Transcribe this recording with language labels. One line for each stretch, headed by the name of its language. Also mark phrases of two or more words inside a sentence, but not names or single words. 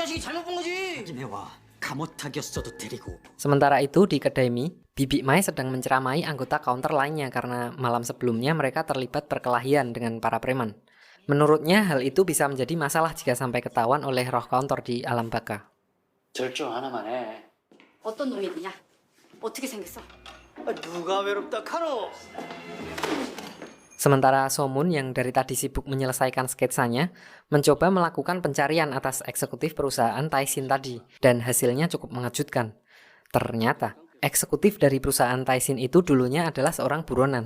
Indonesian: Sementara itu di kedai mie, Bibi Mai sedang menceramai anggota counter lainnya karena malam sebelumnya mereka terlibat perkelahian dengan para preman. Menurutnya hal itu bisa menjadi masalah jika sampai ketahuan oleh roh counter di alam baka.
Korean: 절정 하나만 해. 어떤 놈이 있냐? 어떻게 생겼어? 누가 외롭다 카노.
Indonesian: Sementara Somun yang dari tadi sibuk menyelesaikan sketsanya, mencoba melakukan pencarian atas eksekutif perusahaan Taisin tadi, dan hasilnya cukup mengejutkan. Ternyata, eksekutif dari perusahaan Taisin itu dulunya adalah seorang buronan.